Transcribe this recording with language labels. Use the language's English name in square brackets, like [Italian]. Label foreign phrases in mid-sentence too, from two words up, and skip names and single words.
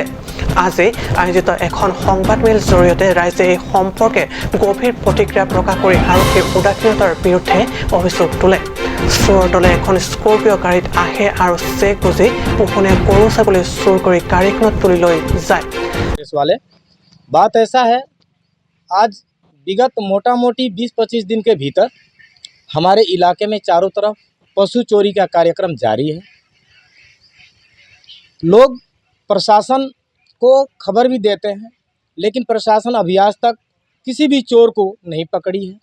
[Assamese] আজি আয়োজিত এখন সংবাদমেলৰ জৰিয়তে ৰাইজে এই সম্পৰ্কে গভীৰ প্ৰতিক্ৰিয়া প্ৰকাশ কৰি আৰক্ষীৰ উদাসীনতাৰ বিৰুদ্ধে অভিযোগ তোলে। চোৰৰ দলে এখন স্কৰ্পিঅ' গাড়ীত আহে আৰু চেক বুজি পোহনীয়া গৰু ছাগলী চুৰ কৰি গাড়ীখনত তুলি লৈ যায়। [Hindi] वाले बात ऐसा है, आज विगत मोटा मोटी 20-25 दिन के भीतर हमारे इलाके में चारों तरफ पशु चोरी का कार्यक्रम जारी है। लोग प्रशासन को खबर भी देते हैं, लेकिन प्रशासन अभी आज तक किसी भी चोर को नहीं पकड़ी है।